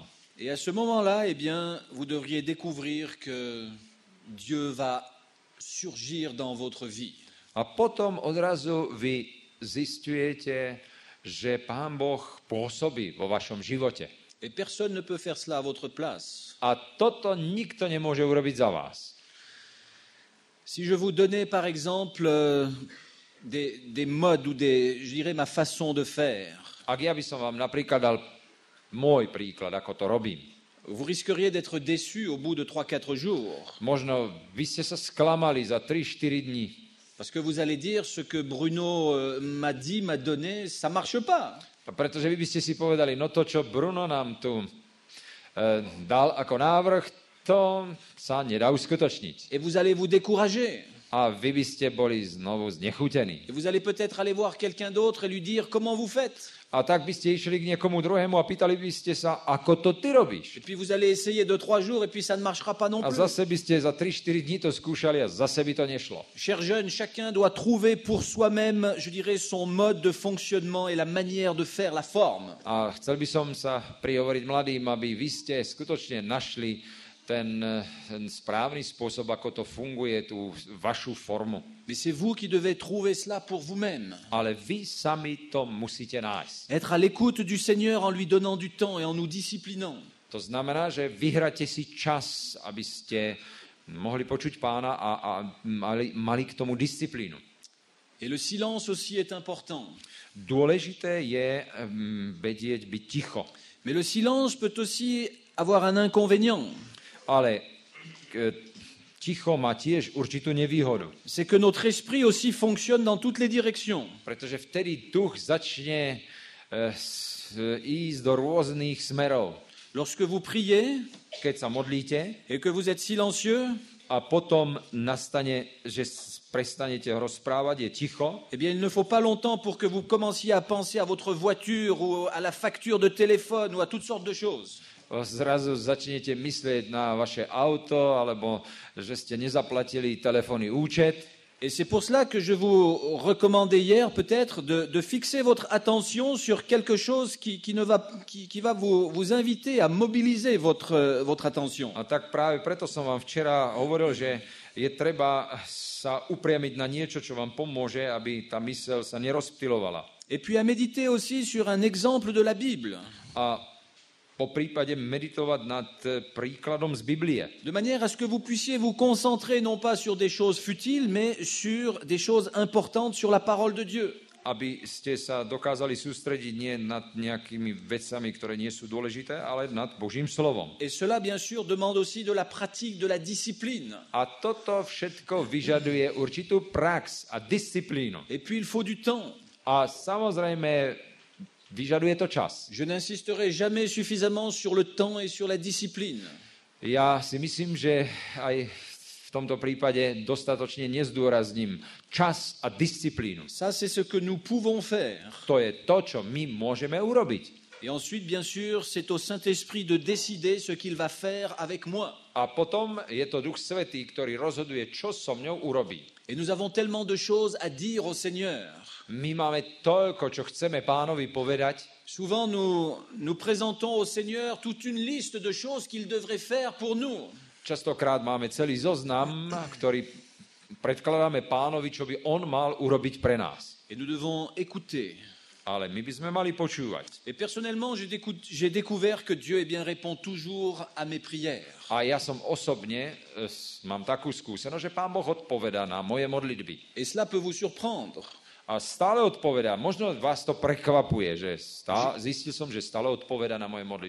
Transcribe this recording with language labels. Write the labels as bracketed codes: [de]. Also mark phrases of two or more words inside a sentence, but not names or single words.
[fr] Et à ce moment-là, eh bien, vous devriez découvrir que Dieu va surgir dans votre vie. [sk] A potom odrazu vy zisťujete, že Pán Boh pôsobí vo vašom živote. [fr] Et personne ne peut faire cela à votre place. [sk] A toto nikto nemôže urobiť za vás. [fr] Si je vous donnais par exemple des modes ou je dirais ma façon de faire, [sk] Ak ja by som vám napríklad dal môj príklad, ako to robím. [fr] vous risqueriez d'être déçu au bout de 3-4 jours. [sk] Možno vy ste sa sklamali za 3-4 dní, [fr] Parce que vous allez dire ce que Bruno m'a dit, m'a donné, ça marche pas. [sk] pretože vy by ste si povedali, no to, čo Bruno nám tu dal ako návrh, to sa nedá uskutočniť. [fr] Et vous allez vous décourager. [sk] A vy by ste boli znovu znechutení. [fr] Et vous allez peut-être aller voir quelqu'un d'autre et lui dire comment vous faites. [sk] A tak by ste išli k niekomu druhému a pýtali by ste sa, ako to ty robíš. [fr] Et puis vous allez essayer 2-3 jours et puis ça ne marchera pas non [sk] A [fr] plus. [sk] zase by ste za 3-4 dní to skúšali a zase by to nešlo. [fr] Chers jeunes, chacun doit trouver pour soi-même, je dirais, son mode de fonctionnement et la manière de faire, la forme. [sk] A chcel by som sa prihovoriť mladým, aby vy ste skutočne našli ten správny spôsob, ako to funguje, tú vašu formu. [fr] Mais c'est vous qui devez trouver cela pour vous-même. [sk] Ale vy sami to musíte nájsť. [fr] Être à l'écoute du Seigneur en lui donnant du temps et en nous disciplinant. [sk] To znamená, že vyhráte si čas, aby ste mohli počuť Pána a mali k tomu disciplínu. [fr] Et le silence aussi est important. [sk] Dôležité je vedieť byť ticho. [fr] Mais le silence peut aussi avoir un inconvénient. [sk] Ale ticho má tiež určitú nevýhodu. [fr] C'est que notre esprit aussi fonctionne dans toutes les directions. [sk] Pretože vtedy duch začne ísť do rôznych smerov. [fr] Lorsque vous priez [sk] Keď sa modlíte [fr] et que vous êtes silencieux, [sk] a potom nastane, že prestanete rozprávať, je ticho, [fr] eh bien, il ne faut pas longtemps pour que vous commenciez à penser à votre voiture ou à la facture de téléphone ou à toutes sortes de choses. [sk] zrazu začnete myslieť na vaše auto, alebo že ste nezaplatili telefónny účet. [fr] Et c'est pour cela que je vous recommandais hier peut-être de fixer votre attention sur quelque chose qui va vous inviter à mobiliser votre attention. [sk] A tak práve preto som vám včera hovoril, že je treba sa upriamiť na niečo, čo vám pomôže, aby tá myseľ sa nerozptylovala. [fr] Et puis à méditer aussi sur un exemple de la Bible. [sk] A po prípade meditovať nad príkladom z Biblie. [fr] De manière à ce que vous puissiez vous concentrer non pas sur des choses futiles, mais sur des choses importantes sur la parole de Dieu. [sk] Aby ste sa dokázali sústrediť nie nad nejakými vecami, ktoré nie sú dôležité, ale nad Božím slovom. [fr] Et cela, bien sûr, demande aussi de la pratique, de la discipline. [sk] A toto všetko vyžaduje určitú prax a disciplínu. [fr] Et puis, il faut du temps. [sk] A samozrejme, vyžaduje to čas. [fr] Je n'insisterai jamais suffisamment sur le temps et sur la discipline. [sk] Ja si myslím, že aj v tomto prípade dostatočne nezdôrazním čas a disciplínu. [fr] Ça, c'est ce que nous pouvons faire. [sk] To je to, čo my môžeme urobiť. [fr] Et ensuite, bien sûr, c'est au Saint-Esprit de décider ce qu'il va faire avec moi. [sk] A potom je to Duch Svätý, ktorý rozhoduje, čo so mňou urobí. [fr] Et nous avons tellement de choses à dire au Seigneur. [sk] My máme toľko, čo chceme Pánovi povedať. [fr] Souvent, nous présentons au Seigneur toute une liste de choses qu'il devrait faire pour nous. [sk] Častokrát máme celý zoznam, ktorý predkladáme Pánovi, čo by on mal urobiť pre nás. [fr] Et nous devons écouter. [sk] Ale my by sme mali počúvať. [fr] Et personnellement, j'ai découvert que Dieu eh bien, répond toujours à mes prières. [sk] A ja som osobne mám takú skúsenosť, že Pán Boh odpovedá na moje modlitby. [fr] Et cela peut vous surprendre. [sk] A stále odpovedá. Možno vás to prekvapuje, že zistil som, že stále odpovedá na moje modlitby.